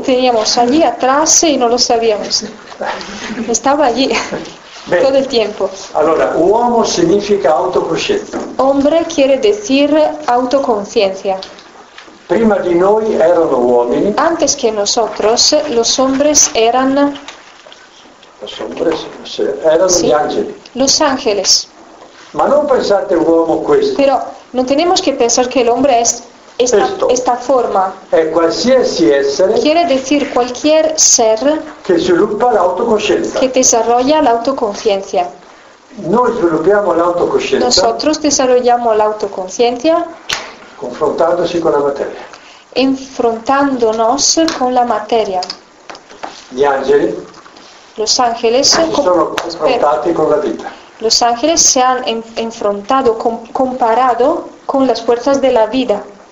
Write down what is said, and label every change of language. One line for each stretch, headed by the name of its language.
Spanish: Teníamos allí atrás y no lo sabíamos. Estaba allí.
Italian: Bene.
Spanish: Todo el tiempo.
Italian: Allora, uomo significa autocoscienza.
Spanish: Hombre quiere decir autoconciencia.
Italian: Prima di noi erano uomini.
Spanish: Antes que nosotros, los hombres eran.
Italian: Erano sí, gli angeli.
Spanish: Los ángeles.
Italian: Ma non pensate uomo questo.
Spanish: Pero no tenemos que pensar que el hombre es esta forma
Italian: è qualsiasi essere
Spanish: quiere decir cualquier ser
Italian: che sviluppa l'autoconscienza
Spanish: che desarrolla l'autoconciencia.
Italian: Noi sviluppiamo l'autoconscienza
Spanish: nosotros desarrollamos la autoconciencia
Italian: confrontandosi con la materia
Spanish: enfrentándonos con la materia.
Italian: Gli angeli
Spanish: los ángeles
Italian: confrontati con la vita.
Spanish: Los ángeles se han enfrentado, comparado con las fuerzas de la vida.